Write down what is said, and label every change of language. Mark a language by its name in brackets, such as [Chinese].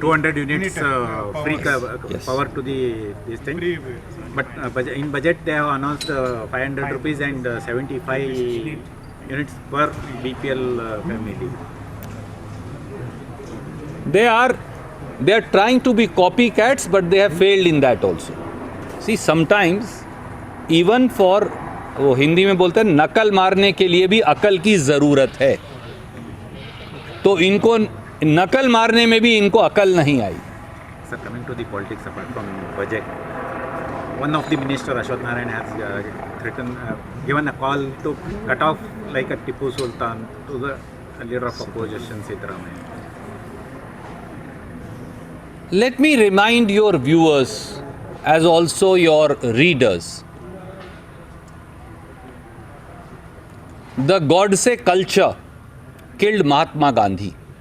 [English] 200 units free power to this thing. But in budget they have announced 500 rupees and 75 units per BPL family. They are trying to be copycats, but they have failed in that also. See, sometimes even for, [Hindi] वो हिंदी में बोलते हैं, नकल मारने के लिए भी अकल की ज़रूरत है. तो इनको नकल मारने में भी इनको अकल नहीं आई. [English] Sir, coming to the politics apart from budget, one of the minister, Ashwath Narayan, has threatened, given a call to cut off like a Tipu Sultan to the leader of opposition, Sitaramaiah. Let me remind your viewers, as also your readers, the Godse culture killed Mahatma Gandhi.